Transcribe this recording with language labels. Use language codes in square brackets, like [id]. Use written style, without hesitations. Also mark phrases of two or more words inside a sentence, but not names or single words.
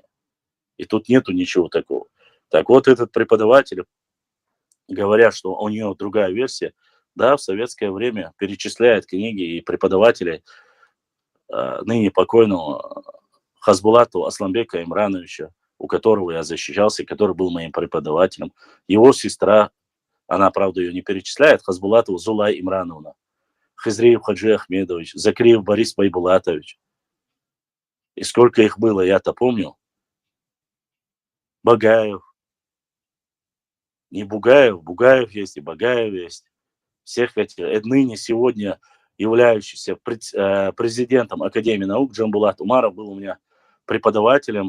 [ru] И тут нету ничего такого. Так вот, этот преподаватель, говоря, что у него другая версия, да, в советское время перечисляет книги и преподавателей ныне покойного Хазбулата Асламбека Имрановича, у которого я защищался, который был моим преподавателем. Его сестра, она, правда, ее не перечисляет, Хазбулатова Зулай Имрановна, Хизриев Хаджи Ахмедович, Закриев Борис Байбулатович. И сколько их было, я-то помню. Багаев. Не Бугаев, Бугаев есть и Багаев есть. Всех этих, ныне сегодня являющийся президентом Академии наук Джамбулат Умаров был у меня преподавателем.